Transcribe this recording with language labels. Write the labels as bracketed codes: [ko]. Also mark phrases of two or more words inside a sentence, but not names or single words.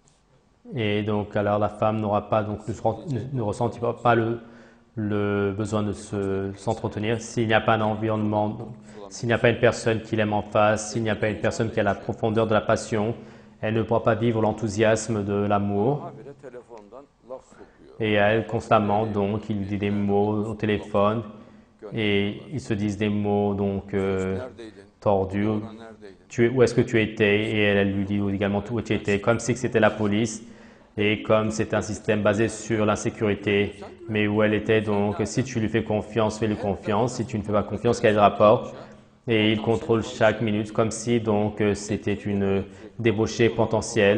[fr] Et donc, alors la femme n'aura pas, donc ne ressentira pas le besoin de s'entretenir s'il n'y a pas un environnement, s'il n'y a pas une personne qui l'aime en face, s'il n'y a pas une personne qui a la profondeur de la passion, elle ne pourra pas vivre l'enthousiasme de l'amour. [tr] Habire telefondan laf sokuyor. [fr] Et elle, constamment, donc, il dit des mots au téléphone et ils se disent des mots donc [tr] Neredeydin? [fr] tordus. [tr] Oğlan neredeydin? [fr] Où est-ce que tu étais? Et elle lui dit également où tu étais, comme si c'était la police et comme c'est un système basé sur l'insécurité, mais où elle était. Donc, si tu lui fais confiance, fais-lui confiance. Si tu ne fais pas confiance, quel rapport? Et il contrôle chaque minute comme si donc c'était une débauchée potentielle.